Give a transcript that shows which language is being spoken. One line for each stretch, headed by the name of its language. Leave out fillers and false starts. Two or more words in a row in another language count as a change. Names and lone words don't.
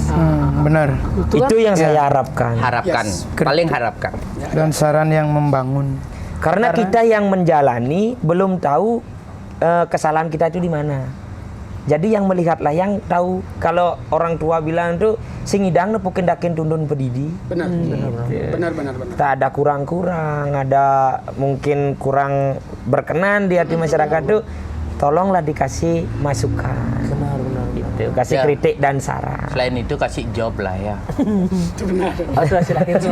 Indonesian: Benar. Itu kan Itu yang saya harapkan. Harapkan, Yes. paling harapkan. Dan saran yang membangun. Karena kita yang menjalani belum tahu kesalahan kita itu di mana. Jadi yang melihat layang tahu. Kalau orang tua bilang tuh
Balinese: sing idang nepukin dakin tundun pedidi.
Indonesian: Benar. Benar. Tak ada kurang-kurang, ada mungkin kurang berkenan di hati masyarakat tuh, tolonglah dikasih masukan. Benar. Gitu. Kasih Ya. kritik dan saran. Selain itu kasih job lah ya. Itu benar. Oh, sudah silahkan tuh.